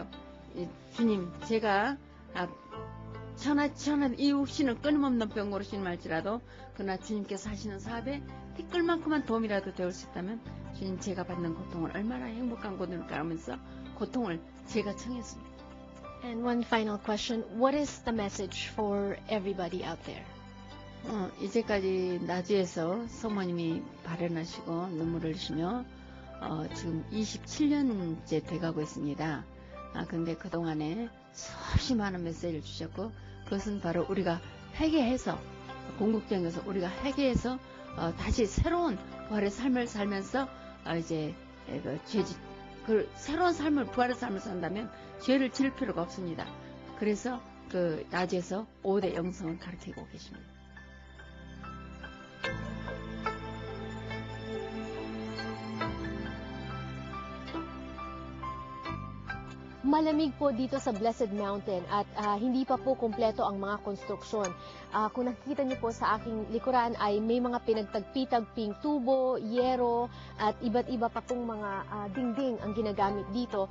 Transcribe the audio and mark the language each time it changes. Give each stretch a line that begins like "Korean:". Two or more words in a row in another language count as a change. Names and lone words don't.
Korean: 주님, 제가 천한 이유 없이는 끊임없는 병으로 신음할지라도 그러나 주님께서 하시는 사업에 티끌만큼만 도움이라도 되올 수 있다면 주님, 제가 받는 고통을 얼마나 행복한 고통일까 하면서 고통을 제가 청했습니다.
English: And one final question, what is the message for everybody out there?
Korean: 이제까지 나주에서 성모님이 발현하시고 눈물을 흘리시며 지금 27년째 돼가고 있습니다. 근데 그동안에 수없이 많은 메시지를 주셨고 그것은 바로 우리가 회개해서 궁극적에서 우리가 회개해서 다시 새로운 부활의 삶을 살면서 이제 그 새로운 삶을 부활의 삶을 산다면 죄를 지을 필요가 없습니다. 그래서 그 나주에서 5대 영성을 가르치고 계십니다.
Filipino: Malamig po dito sa Blessed Mountain at hindi pa po kumpleto ang mga konstruksyon. Kung nakikita niyo po sa aking likuran ay may mga pinagtagpi-tagping tubo, yero at iba't iba pa pong mga dingding ang ginagamit dito.